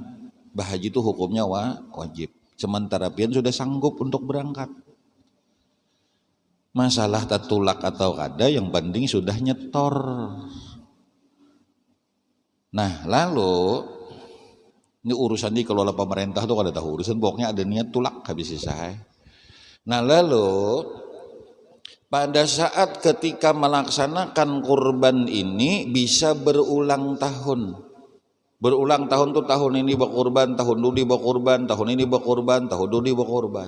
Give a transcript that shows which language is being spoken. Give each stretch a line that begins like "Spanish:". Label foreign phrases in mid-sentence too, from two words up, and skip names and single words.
Banjar: Bahaji itu hukumnya wajib, sementara pian sudah sanggup untuk berangkat. Masalah tatulak atau kada yang penting sudah nyetor. Nah lalu ini urusan dikelola pemerintah tuh kada tahu urusan, pokoknya ada niat tulak habis selesai.
Indonesian: Nah lalu pada saat ketika melaksanakan kurban ini bisa berulang tahun. Berulang tahun tuh tahun ini berkurban, tahun dulu berkurban, tahun ini berkurban, tahun dulu berkurban.